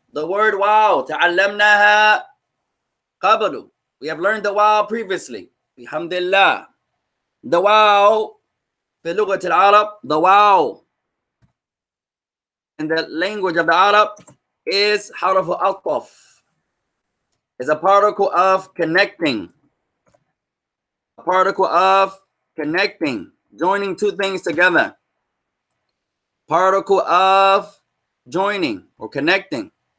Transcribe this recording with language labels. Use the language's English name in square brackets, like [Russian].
[English] The word واو. [Arabic] تعلمناها قبل. [English] We have learned the واو previously. [Arabic] الحمد لله. The واو في لغة العرب. [English] The واو in the language of the Arab is حرف عطف. It's a particle of connecting. A particle of connecting. Joining two things together. Particle of joining or connecting.